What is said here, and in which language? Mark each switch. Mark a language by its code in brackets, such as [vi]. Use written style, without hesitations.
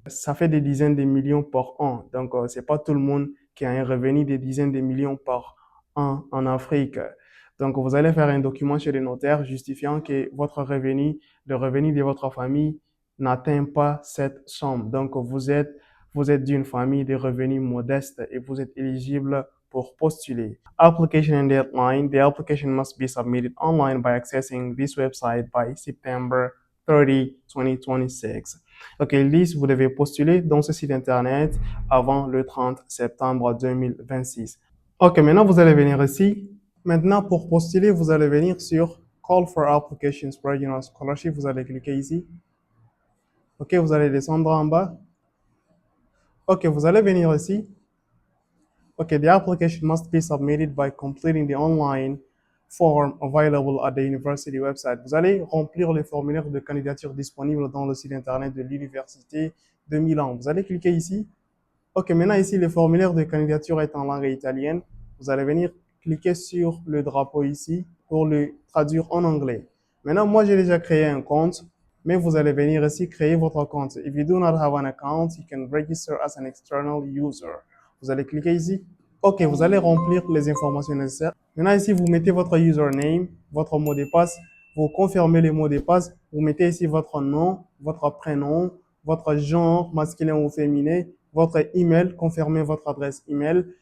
[fr] Ça fait des dizaines de millions par an. Donc, c'est pas tout le monde qui a un revenu des dizaines de millions par an en Afrique. Donc, vous allez faire un document chez le notaire justifiant que votre revenu, le revenu de votre famille n'atteint pas cette somme. Donc, vous êtes d'une famille de revenus modestes et vous êtes éligible pour postuler. [en] Application and deadline. The application must be submitted online by accessing this website by September 30, 2026. [fr] Donc, ils disent, vous devez postuler dans ce site internet avant le 30 septembre 2026. Ok, maintenant vous allez venir ici. Maintenant, pour postuler, vous allez venir sur Call for Applications for Regional Scholarship. Vous allez cliquer ici. Ok, vous allez descendre en bas. Ok, vous allez venir ici. [en] Ok, the application must be submitted by completing the online form available at the university website. [fr] Vous allez remplir le formulaire de candidature disponible dans le site internet de l'université de Milan. Vous allez cliquer ici. Ok, maintenant ici, le formulaire de candidature est en langue italienne. Vous allez venir cliquer sur le drapeau ici pour le traduire en anglais. Maintenant, moi, j'ai déjà créé un compte, mais vous allez venir ici créer votre compte. [en] If you do not have an account, you can register as an external user. [fr] Vous allez cliquer ici. Ok, vous allez remplir les informations nécessaires. Maintenant, ici, vous mettez votre username, votre mot de passe. Vous confirmez le mot de passe. Vous mettez ici votre nom, votre prénom, votre genre masculin ou féminin, votre email, confirmez votre adresse email.